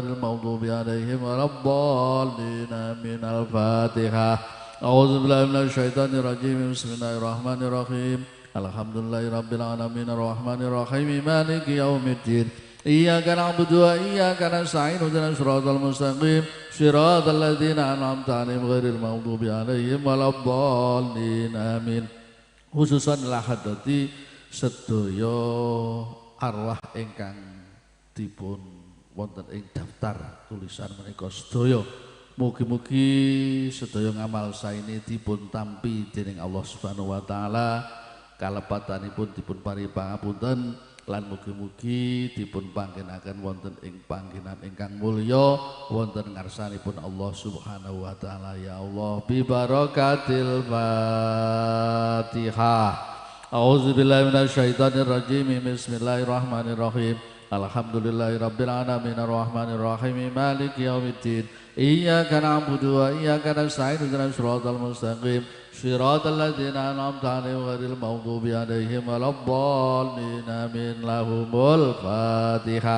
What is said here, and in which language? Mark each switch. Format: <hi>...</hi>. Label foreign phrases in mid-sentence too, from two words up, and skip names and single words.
<ar>المغضوب عليهم ولا الضالين آمين الفاتحة أعوذ بالله من الشيطان الرجيم بسم الله الرحمن الرحيم الحمد لله رب العالمين الرحمن الرحيم مالك يوم الدين إياك نعبد وإياك نستعين اهدنا الصراط المستقيم صراط الذين أنعمت عليهم غير المغضوب عليهم ولا الضالين آمين خصوصا لحضرة</ar> <jv>sedaya arwah ingkang dipun wonten ing daftar tulisan menika sedaya mugi-mugi sedaya ngamal saene dipun tampi dening Allah</jv> <ar>سبحانه وتعالى</ar> <jv>kalepatanipun dipun paringi pangapunten lan mugi-mugi dipun panggenaken wonten ing panggenan ingkang mulya wonten ngarsanipun Allah</jv> <ar>سبحانه وتعالى يا الله ببركة الفاتحة. أعوذ بالله من الشيطان الرجيم. بسم الله الرحمن الرحيم. الحمد لله رب العالمين الرحمن الرحيم مالك يوم الدين. إياك نعبد وإياك نستعين اهدنا الصراط المستقيم صراط الذين أنعمت عليهم غير المغضوب عليهم ولا الضالين آمين لهم الفاتحة.</ar>